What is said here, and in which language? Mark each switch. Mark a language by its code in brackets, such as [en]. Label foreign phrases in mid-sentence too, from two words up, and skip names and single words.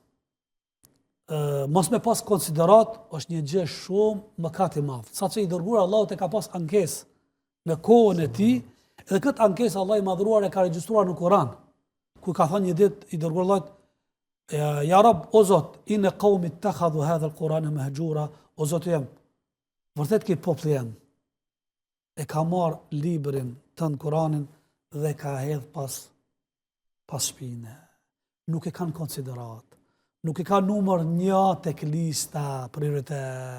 [sq] Mos me pas konsiderat është një gjë shumë mëkat i madh. Sa që i dërguar Allahut e ka pas ankesë në kohën e tij, edhe këtë ankesë Allah i madhruar e ka regjistruar në Kur'an, ku ka thënë një ditë i dërguar Allahut, [ar] يا رب, [sq] o Zot, [ar] إن قومي اتخذوا هذا القرآن مهجورا, [sq] o Zot jam, vërtet që populli jam e ka marr librin tënd Kur'anin dhe ka hedh pas shpine. Nuk e kanë konsiderat. Nuk e ka numër 1 tek lista prioritet.